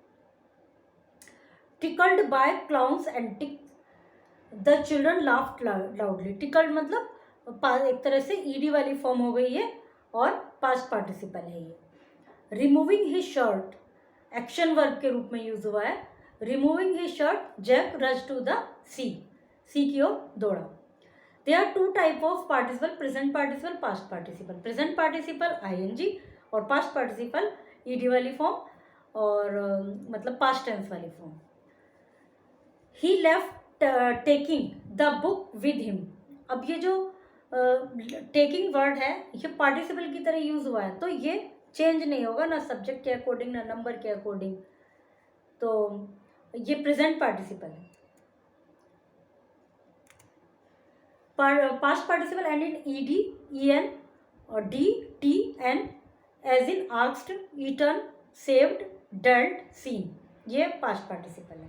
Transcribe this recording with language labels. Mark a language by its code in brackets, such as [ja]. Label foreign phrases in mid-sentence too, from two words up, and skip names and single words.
[en] tickled by clowns and tick the children laughed loudly, [hi] टिकल्ड मतलब एक तरह से ईडी वाली फॉर्म हो गई है और [en] past participle [hi] है ये। [en] removing his shirt action verb [hi] के रूप में यूज हुआ है। [en] removing his shirt Jack rush to the sea, [hi] सी की ओर दौड़ा। [en] There are two type of participle, present participle, past participle. Present participle ing [hi] और [en] past participle ed [hi] वाली फॉर्म, और मतलब [en] past tense [hi] वाली फॉर्म। [en] He left taking the book with him, [hi] अब ये जो taking वर्ड है ये participle की तरह यूज हुआ है, तो ये चेंज नहीं होगा ना सब्जेक्ट के अकॉर्डिंग ना नंबर के अकॉर्डिंग। तो ये [en] present participle है। past participle end in ed, en and d, t, n, as in asked, eaten, saved, dulled, seen, ये past participle है।